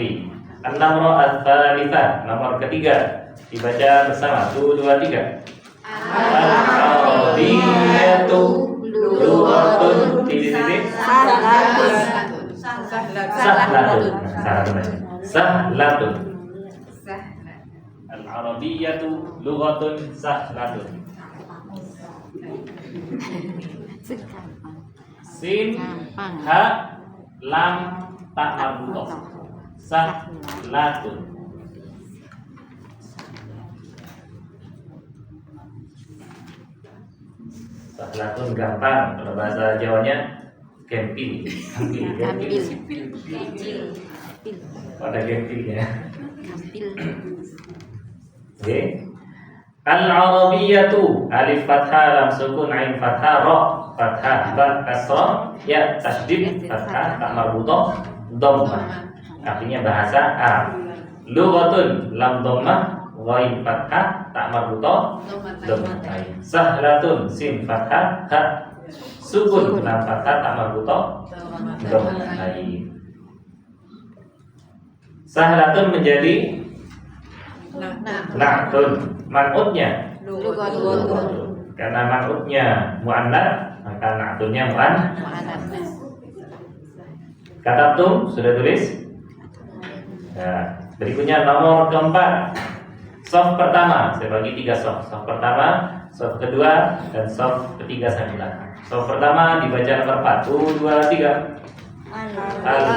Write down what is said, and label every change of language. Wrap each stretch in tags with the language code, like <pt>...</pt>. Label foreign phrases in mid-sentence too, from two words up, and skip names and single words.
<ar>النمرة الثالثة,</ar> <id>nomor ketiga. Dibaca bersama. 1 2 3.</id> <ar>العربية لغة titik-titik sahlatun. العربية لغة سهلة. سين حاء لام تاء مربوطة. سهلة. سهلة gampang.</ar> <id>Kalau bahasa Jawanya gempil. Pada gempilnya. Oke.</id> <ar>العربية ألف فتحة لام سكون عين فتحة راء فتحة باء كسرة ياء تشديد فتحة تاء مربوطة ضمة.</ar> <id>Artinya bahasa Arab.</id> <ar>لغة لام ضمة غين فتحة تاء مربوطة ضمتين. سهلة سين فتحة حاء سكون لام فتحة تاء مربوطة ضمتين.</ar> <id>Sahlatun menjadi na'tun. Man'udnya karena man'udnya muannats, maka na'tunnya muannats. Katabtum sudah tulis? Nah, berikutnya nomor keempat. Shaf pertama, saya bagi 3 shaf. Shaf pertama, shaf kedua, dan shaf ketiga saya belakang. Shaf pertama dibaca nomor 4. 1 2 3.</id>